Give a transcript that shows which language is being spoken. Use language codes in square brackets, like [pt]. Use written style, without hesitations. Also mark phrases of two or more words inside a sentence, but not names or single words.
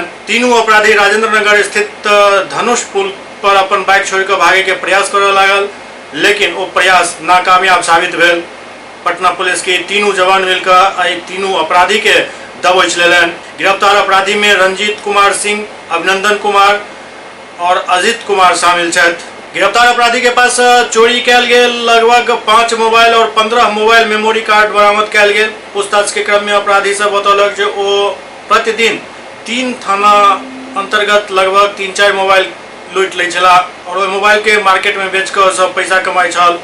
[mai] तीनों अपराधी राजेंद्र नगर स्थित धनुष पुल पर अपन बाइक छोड़ कर भागे के प्रयास करे लागल, लेकिन वो प्रयास नाकामयाब साबित भेल। पटना पुलिस के तीनों जवान मिलकर एहि तीनों अपराधी के दबोच लेलन। गिरफ्तार अपराधी में रंजीत कुमार सिंह, अभिनंदन कुमार और अजित कुमार शामिल छथि। गिरफ्तार अपराधी के पास चोरी कैल गेल लगभग 5 मोबाइल और 15 मोबाइल मेमोरी कार्ड बरामद कैल गेल। पूछताछ के क्रम में अपराधी सब बतौलक जे ओ प्रतिदिन 3 थाना अंतर्गत लगभग 3-4 मोबाइल लूट लै छला और ओहि मोबाइल के मार्केट में बेच कर सब पैसा कमाई छल।